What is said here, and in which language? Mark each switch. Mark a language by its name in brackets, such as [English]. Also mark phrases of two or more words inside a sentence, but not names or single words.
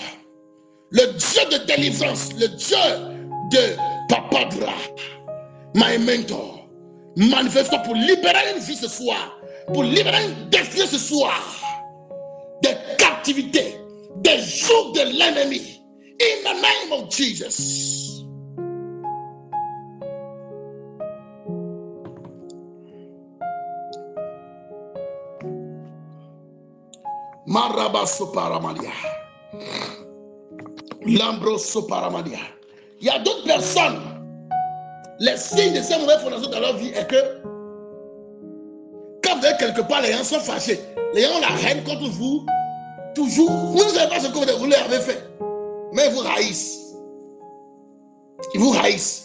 [French] Le Dieu de délivrance, le Dieu de Papadra, [English] my mentor, [French] manifeste pour libérer une vie ce soir, pour libérer une destinée ce soir. Des captivités, des jours de l'ennemi. [English] In the name of Jesus. Marabaso paramalia. Lambroso paramalia. [French] Il y a d'autres personnes. Les signes de ces mauvaises fondations dans leur vie est que quand vous êtes quelque part, les gens sont fâchés. Les gens ont la haine contre vous. Toujours. Vous ne savez pas ce que vous leur avez fait. mais ils vous haïssent. Ils vous haïssent.